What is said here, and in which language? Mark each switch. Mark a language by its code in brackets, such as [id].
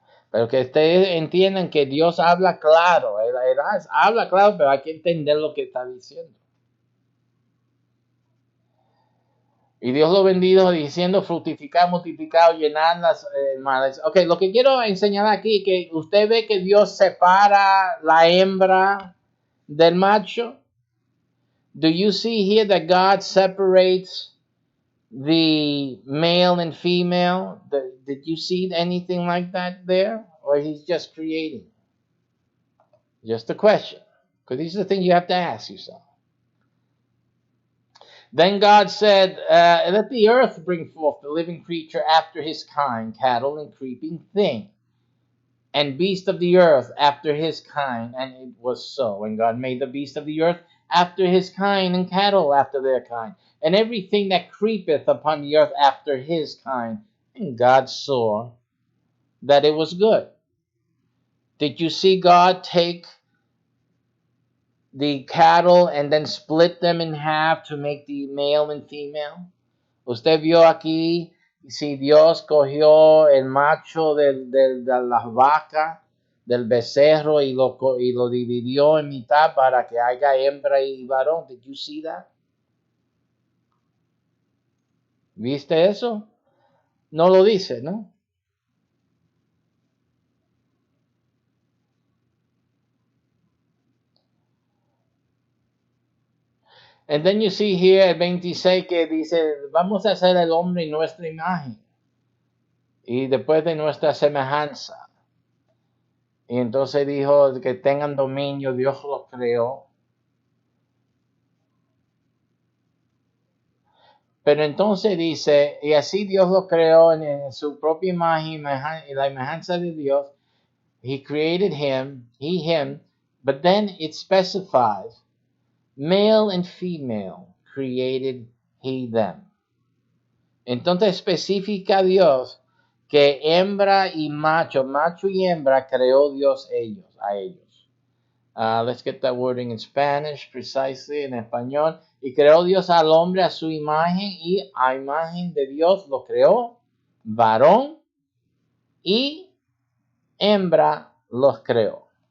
[es] Pero que ustedes entiendan que Dios habla claro, habla claro, pero hay que entender lo que está diciendo. Y Dios lo bendijo diciendo fructificar, multiplicar, llenar las mares. Ok, lo que quiero enseñar aquí es que usted ve que Dios separa la hembra del macho. [en] Do you see here that God separates the male and female? Did you see anything like that there? Or He's just creating? Just a question. Because these are the things you have to ask yourself. Then God said, let the earth bring forth the living creature after his kind, cattle and creeping thing, and beast of the earth after his kind. And it was so. And God made the beast of the earth after his kind, and cattle after their kind, and everything that creepeth upon the earth after his kind. And God saw that it was good. Did you see God take the cattle and then split them in half to make the male and female? [es] Usted vio aquí si Dios cogió el macho de las vacas, del becerro y lo dividió en mitad para que haya hembra y varón. [en] Did you see that? [es] ¿Viste eso? No lo dice, ¿no? [en] And then you see here [es] el 26 que dice, vamos a hacer el hombre en nuestra imagen y después de nuestra semejanza. Y entonces dijo que tengan dominio, Dios los creó. Pero entonces dice, y así Dios los creó en su propia imagen y la imagen de Dios. [en] He created him, him, but then it specifies, male and female created he them. [es] Entonces especifica Dios que hembra y macho y hembra creó Dios a ellos. [en] Let's get that wording in Spanish, precisely, [es] en español. Y creó Dios al hombre a su imagen y a imagen de Dios lo creó, varón y hembra los creó.